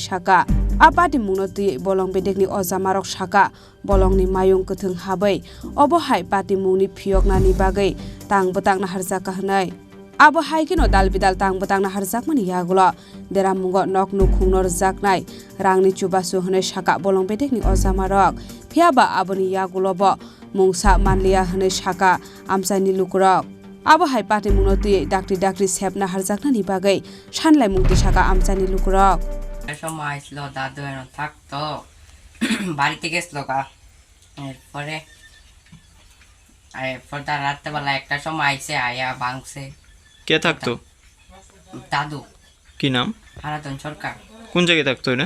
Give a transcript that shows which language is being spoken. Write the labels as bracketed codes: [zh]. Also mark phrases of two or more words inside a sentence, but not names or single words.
[trp] saka apati mungno tui bolong bedekni ojamarok saka bolongni mayung kothong habai obo hai pati mungni phiyoknani bagai tangbotang na harjaka hnai abo hai kino dalbidal tangbotang na harjakmani yagulo deramungo nok nukhungnor jaknai rangni chubasu hnai saka bolong bedekni ojamarok phiaba aboni yagulobo mungsa manliya hnai saka amsani lukurok abo hai pati mungno tui dakti sepna harjaknani bagai sanlai mungti saka amsani lukurok [bn] সময় আসলো দাদু এনে থাকতো বাড়িতে গেছিল গা এরপরে তার রাত্রেবেলা একটা সময় আইসে আয়া ভাঙছে। কে থাকতো? দাদু। কি নাম? হারাধন সরকার। কোন জায়গায় থাকতো এটা?